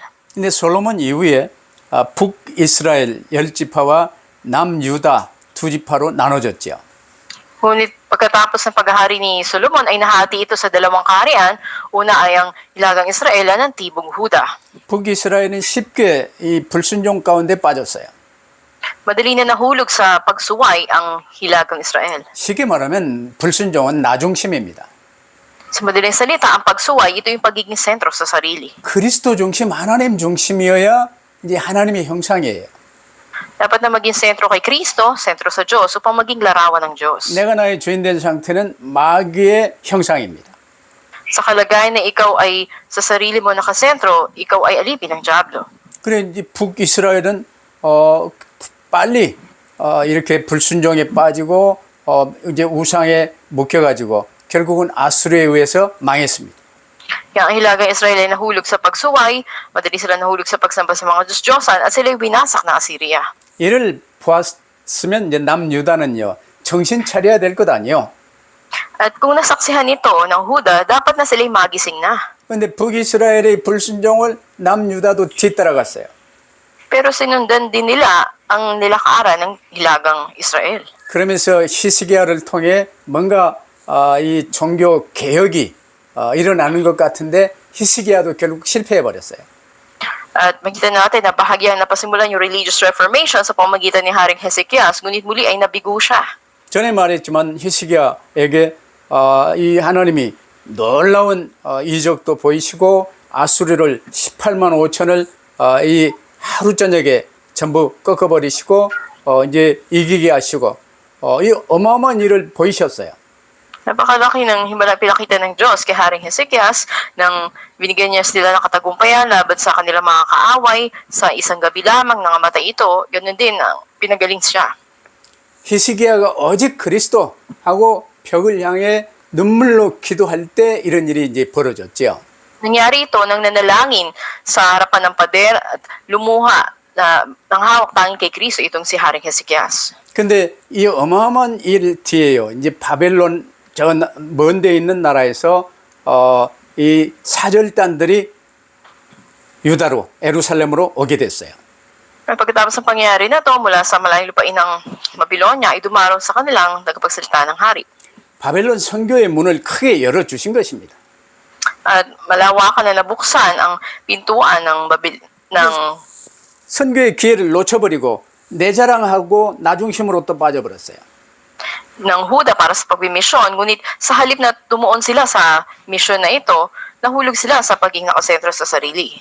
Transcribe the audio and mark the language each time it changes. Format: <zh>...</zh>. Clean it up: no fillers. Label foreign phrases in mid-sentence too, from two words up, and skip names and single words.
<ko>근데 솔로몬 이후에 북이스라엘 10지파와 남유다 2지파로 나눠졌죠.</ko> <tl>Ngunit pagkatapos ng paghahari ni Solomon ay nahati ito sa dalawang kaharian. Una ay ang hilagang Israel ng tibong Huda.</tl> <ko>북이스라엘은 쉽게 이 불순종 가운데 빠졌어요.</ko> <tl>Madali na nahulog sa pagsuway ang hilagang Israel.</tl> <ko>쉽게 말하면 불순종은 나 중심입니다.</ko> <tl>Sa madaling salita, ang pagsuway, ito yung pagiging sentro sa sarili.</tl> <ko>그리스도 중심, 하나님 중심이어야 이제 하나님의 형상이에요.</ko> <tl>Dapat na maging sentro kay Kristo, sentro sa Diyos, upang maging larawan ng Diyos.</tl> <ko>내가 나의 주인 된 상태는 마귀의 형상입니다.</ko> <tl>Sa kalagayan na ikaw ay sa sarili mo nakasentro, ikaw ay alipin ng Diablo.</tl> <ko>그래 이제 북이스라엘은 빨리 이렇게 불순종에 빠지고 이제 우상에 묶여가지고 결국은 아수르에 의해서 망했습니다.</ko> <tl>Kaya ang hilagang Israel ay nahulog sa pagsuway, madali sila nahulog sa pagsamba sa mga Diyos-Diyosan, at sila ay winasak ng Assyria.</tl> <ko>이를 보았으면 이제 남유다는요 정신 차려야 될 것 아니에요.</ko> <tl>At kung nasaksihan ito ng Huda, dapat na sila ay magising na.</tl> <ko>그런데 북이스라엘의 불순종을 남유다도 뒤따라갔어요.</ko> <tl>Pero sinundan din nila ang nilakaran ng hilagang Israel.</tl> <ko>그러면서 히스기야를 통해 뭔가 이 종교 개혁이 일어나는 것 같은데 히스기야도 결국 실패해 버렸어요.</ko> <tl>At makita natin na bahagyang napasimulan yung</tl> <en>religious reformation</en> <tl>sa pamamagitan ni Haring Hezekias, ngunit muli ay nabigo siya.</tl> <ko>전에 말했지만 히스기야에게 이 하나님이 놀라운 이적도 보이시고 아수르를 18만 5천을 이 하루 저녁에 전부 꺾어버리시고 이제 이기게 하시고 이 어마어마한 일을 보이셨어요.</ko> <tl>Napakalaki ng himala pinakita ng Diyos kay Haring Hezekias nang binigyan niya sila ng katagumpayan laban sa kanilang mga kaaway sa isang gabi lamang nangamatay ito. Ganun din, pinagaling siya.</tl> <ko>히스기야가 오직 그리스도 하고 벽을 향해 눈물로 기도할 때 이런 일이 이제 벌어졌죠.</ko> <tl>Nangyari ito nang nanalangin sa harapan ng pader at lumuha na ng hawak tanging kay Kristo itong si Haring Hezekias.</tl> <ko>근데 이 어마어마한 일 뒤에요. 이제 바벨론 저 먼 데 있는 나라에서 이 사절단들이 유다로 예루살렘으로 오게 됐어요.</ko> <tl>Pagkatapos ng pangyayari na ito, mula sa malayong lupain ng Babylonia, ay dumaraw sa kanilang tagapagsalita ng hari.</tl> <ko>바벨론 선교의 문을 크게 열어주신 것입니다.</ko> <tl>At malawakan na nabuksan ang pintuan ng</tl> <ko>선교의 기회를 놓쳐버리고 내 자랑하고 나 중심으로 또 빠져버렸어요.</ko> <tl>ng Huda para sa pagbimisyon, ngunit sa halip na tumuon sila sa misyon na ito, nahulog sila sa pagiging nakasentro sa sarili.</tl>